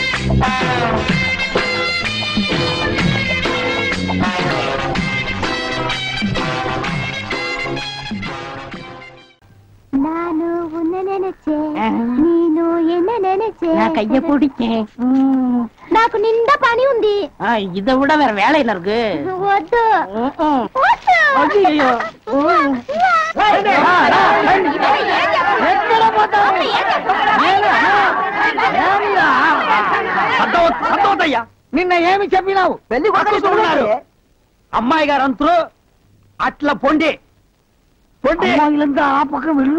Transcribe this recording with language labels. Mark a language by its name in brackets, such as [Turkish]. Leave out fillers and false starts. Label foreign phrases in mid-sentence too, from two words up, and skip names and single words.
[Tamil] கைய பிடிச்சேன். [Telugu] నాకు నిండా పని ఉంది. [Tamil] இதை விட வேற வேலையில இருக்கு. [Telugu] వద్దు. అయ్యో. సంతోషయ్యా నిన్న ఏమి చెప్పినావు? పెళ్లి కొడుకున్నారు అమ్మాయి గారు అంతరు అట్లా పొండి పొండి అమ్మాయిలంతా ఆ పక్క వెళ్ళు.